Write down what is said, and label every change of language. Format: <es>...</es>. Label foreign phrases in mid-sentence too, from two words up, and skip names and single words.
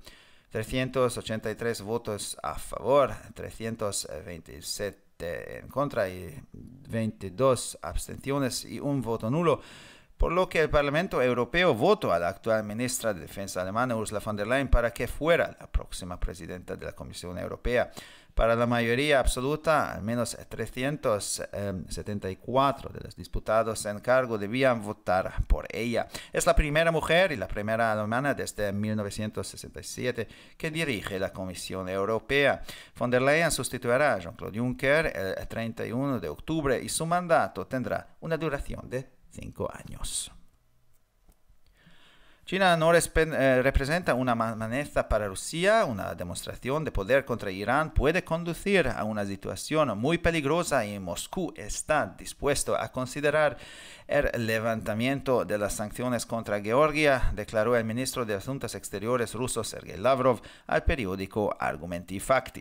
<es>383 votos a favor, 327 en contra y 22 abstenciones y un voto nulo, por lo que el Parlamento Europeo votó a la actual ministra de Defensa alemana Ursula von der Leyen para que fuera la próxima presidenta de la Comisión Europea. Para la mayoría absoluta, al menos 374 de los diputados en cargo debían votar por ella. Es la primera mujer y la primera alemana desde 1967 que dirige la Comisión Europea. Von der Leyen sustituirá a Jean-Claude Juncker el 31 de octubre y su mandato tendrá una duración de 5 años. China no representa una amenaza para Rusia. Una demostración de poder contra Irán puede conducir a una situación muy peligrosa y Moscú está dispuesto a considerar el levantamiento de las sanciones contra Georgia, declaró el ministro de Asuntos Exteriores ruso Sergei Lavrov al periódico Argumenti Fakti.</es>